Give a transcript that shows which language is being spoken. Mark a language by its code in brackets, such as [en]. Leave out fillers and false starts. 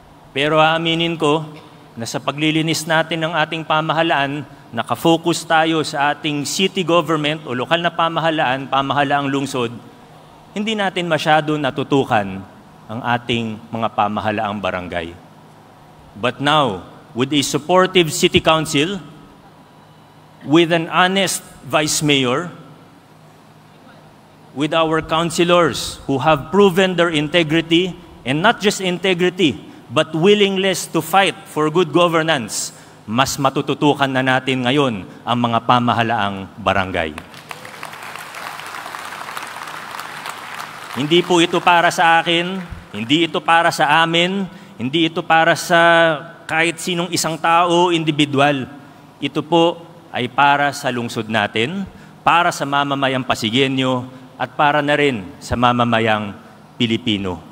[tl] Pero aaminin ko na sa paglilinis natin ng ating pamahalaan, nakafocus tayo sa ating city government o lokal na pamahalaan, pamahalaang lungsod, hindi natin masyado natutukan ang ating mga pamahalaang barangay. [en] But now, with a supportive city council, with an honest vice mayor, with our councilors who have proven their integrity, and not just integrity, but willingness to fight for good governance, [tl] mas matututukan na natin ngayon ang mga pamahalaang barangay. Hindi po ito para sa akin, hindi ito para sa amin, hindi ito para sa kahit sinong isang tao, individual. Ito po ay para sa lungsod natin, para sa mamamayang Pasigueño, at para na rin sa mamamayang Pilipino.